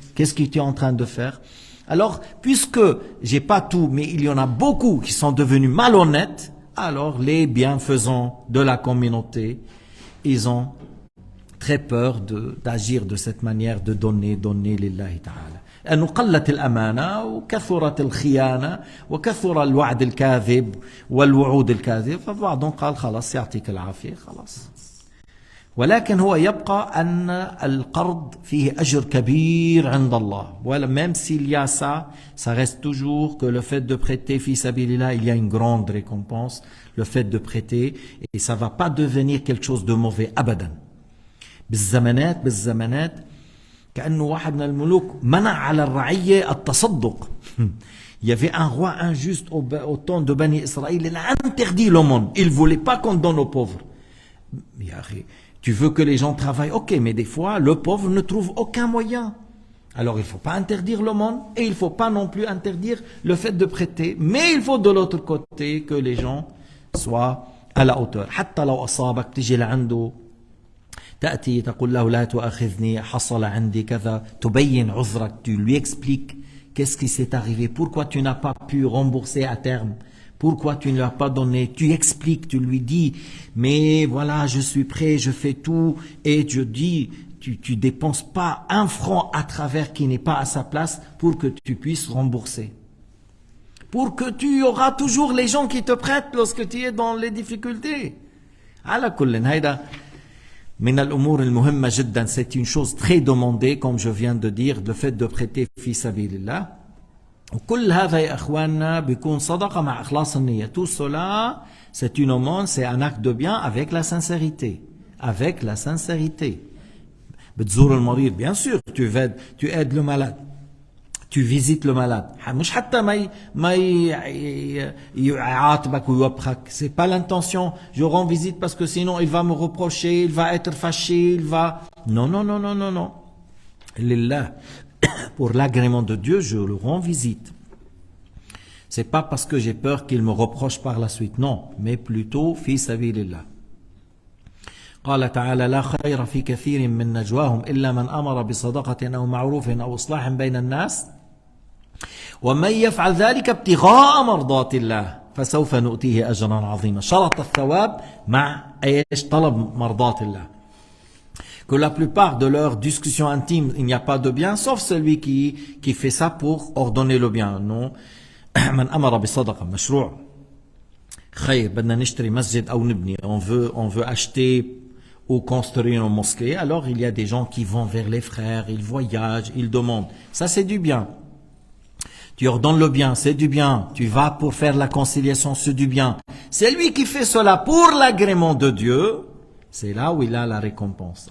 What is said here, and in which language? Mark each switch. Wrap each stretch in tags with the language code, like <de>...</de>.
<fr>Qu'est-ce que tu es en train de faire? Alors, puisque j'ai pas tout, mais il y en a beaucoup qui sont devenus malhonnêtes, alors les bienfaisants de la communauté, ils ont très peur d'agir de cette manière, de donner lillahi ta'ala.</fr> <ar>أنه قلت الأمانة وكثرت الخيانة وكثر الوعد الكاذب والوعود الكاذب فبعضهم قال خلاص يعطيك العافية خلاص. ولكن هو يبقى أن القرض فيه أجر كبير عند الله.</ar> <fr>Même s'il y a ça, ça reste toujours que le fait de prêter</fr> <ar>في سبيل الله,</ar> <fr>il y a une grande récompense. Le fait de prêter, et ça va pas devenir quelque chose de mauvais</fr> <ar>أبدا. بالزمانات كأنه واحد من الملوك منع على الرعية التصدق.</ar> <fr>Il y avait un roi injuste au temps de Bani Israël, il a interdit l'aumône. Il ne voulait pas qu'on donne aux pauvres. Tu veux que les gens travaillent, ok, mais des fois, le pauvre ne trouve aucun moyen. Alors il ne faut pas interdire l'aumône et il ne faut pas non plus interdire le fait de prêter. Mais il faut de l'autre côté que les gens soient à la hauteur.</fr> <ar>حتى لو أصابك تجي لعنده تأتي تقول له لا تؤاخذني حصل عندي كذا تبين عذرك,</ar> <fr>tu lui expliques qu'est-ce qui s'est arrivé, pourquoi tu n'as pas pu rembourser à terme, pourquoi tu ne l'as pas donné, tu expliques, tu lui dis mais voilà je suis prêt, je fais tout et je dis tu dépenses pas un franc à travers qui n'est pas à sa place pour que tu puisses rembourser. Pour que tu auras toujours les gens qui te prêtent lorsque tu es dans les difficultés.</fr> <ar>على كل هيدا من الأمور المهمة جدا,</ar> <fr>c'est une chose très demandée comme je viens de dire, le fait de prêter</fr> <ar>في سبيل الله. وكل هذا يا إخواننا بيكون صدقة مع إخلاص النية.</ar> <fr>Tout cela, c'est une aumône, c'est un acte de bien avec la sincérité. Avec la sincérité.</fr> <ar>بتزور المريض,</ar> <fr>bien sûr, tu aides le malade. Tu visites le malade.</fr> <ar>مش حتى ما يعاتبك ويوبخك.</ar> <fr>C'est pas l'intention. Je rends visite parce que sinon il va me reprocher, il va être fâché, il va. Non, non, non, non, non, non. Lillah. Pour l'agrément de Dieu, je le rends visite. C'est pas parce que j'ai peur qu'il me reproche par la suite. Non, mais plutôt</fr> <ar>في سبيل الله. قال تعالى لا خير في كثير من نجواهم إلا من أمر بصدقة أو معروف أو إصلاح بين الناس ومن يفعل ذلك ابتغاء مرضات الله فسوف نؤتيه أجرا عظيما. شرط الثواب مع ايش؟ طلب مرضات الله.</ar> <fr>Que la plupart de leurs discussions intimes, il n'y a pas de bien, sauf celui qui fait ça pour ordonner le bien.</fr> <ar>Non. من أمر بصدقة مشروع. خير بدنا نشتري مسجد أو نبني.</ar> <fr>On veut acheter ou construire une mosquée, alors il y a des gens qui vont vers les frères, ils voyagent, ils demandent. Ça c'est du bien. Tu ordonnes le bien, c'est du bien. Tu vas pour faire la conciliation, c'est du bien. C'est lui qui fait cela pour l'agrément de Dieu, c'est là où il a la récompense.</fr>